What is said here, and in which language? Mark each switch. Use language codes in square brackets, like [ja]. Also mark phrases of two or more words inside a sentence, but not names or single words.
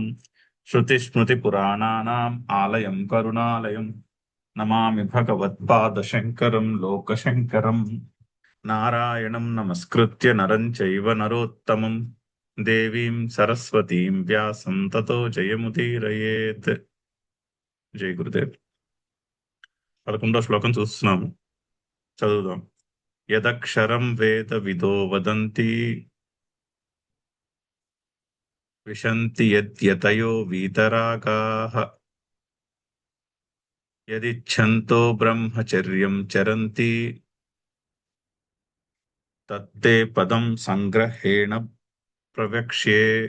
[sa] श्रुतिस्मृतिपुराणानाम् आलयं करुणालयं नमामि भगवत्पादशङ्करं लोकशङ्करम्। नारायणं नमस्कृत्य नरं चैव नरोत्तमं देवीं सरस्वतीं व्यासं ततो जयमुदीरयेत्। [te] జై గురుదేవ్. 11వ శ్లోకం చూస్తున్నాము, చదువుదాం. [sa] యదక్షరం వేద విదో వదంతి విశంతి యద్యతయో వీతరాగాః యదిచ్ఛంతో బ్రహ్మచర్యం చరంతి తత్తే పదం సంగ్రహేణ ప్రవక్ష్యే.